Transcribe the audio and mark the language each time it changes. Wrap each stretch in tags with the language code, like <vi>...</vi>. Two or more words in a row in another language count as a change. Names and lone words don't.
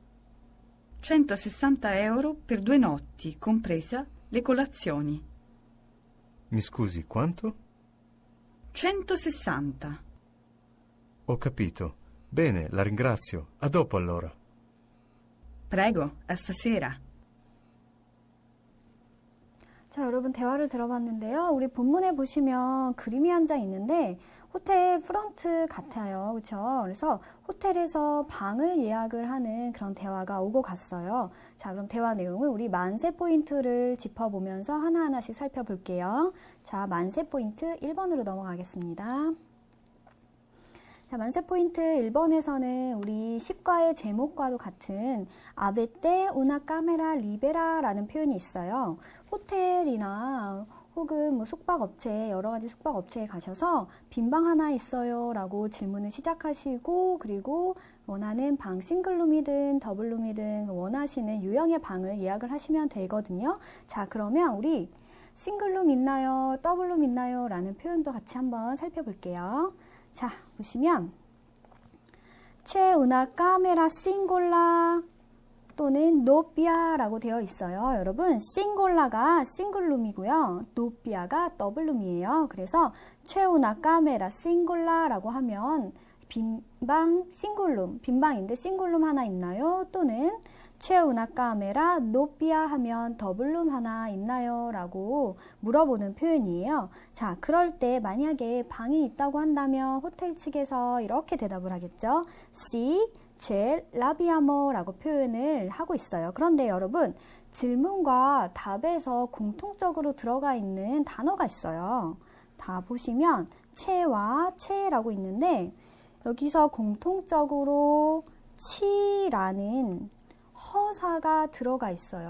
<it>160 euro per 2 notti, compresa le colazioni. Mi scusi, quanto? 160. Ho capito. Bene, la ringrazio. A dopo allora. Prego, a stasera.</it> <ko>자, 여러분 대화를 들어봤는데요. 우리 본문에 보시면 그림이 한 장 있는데 호텔 프런트 같아요. 그렇죠? 그래서 호텔에서 방을 예약을 하는 그런 대화가 오고 갔어요. 자, 그럼 대화 내용을 우리 만세 포인트를 짚어보면서 하나하나씩 살펴볼게요. 자, 만세 포인트 1번으로 넘어가겠습니다. 자, 만세 포인트 1번에서는 우리 10과의 제목과도 같은</ko> <it>Avete una camera libera</it> <ko>라는 표현이 있어요. 호텔이나 혹은 뭐 숙박업체, 여러 가지 숙박업체에 가셔서 빈 방 하나 있어요 라고 질문을 시작하시고, 그리고 원하는 방 싱글룸이든 더블룸이든 원하시는 유형의 방을 예약을 하시면 되거든요. 자, 그러면 우리 싱글룸 있나요? 더블룸 있나요? 라는 표현도 같이 한번 살펴볼게요. 자, 보시면</ko> <it>C'è una camera singola</it> <ko>또는 노피아라고 되어 있어요. 여러분, 싱골라가 싱글룸이고요. 노피아가 더블룸이에요. 그래서</ko> <it>C'è una camera singola</it> <ko>라고 하면 빈방 싱글룸, 빈방인데 싱글룸 하나 있나요? 또는</ko> <it>C'è una camera doppia</it> <ko>하면 더블룸 하나 있나요? 라고 물어보는 표현이에요. 자, 그럴 때 만약에 방이 있다고 한다면 호텔 측에서 이렇게 대답을 하겠죠.</ko> <it>Sì, c'è l'abbiamo</it> <ko>라고 표현을 하고 있어요. 그런데 여러분, 질문과 답에서 공통적으로 들어가 있는 단어가 있어요. 다 보시면 채와 채라고 있는데 여기서 공통적으로 치라는 허사가 들어가 있어요.</ko>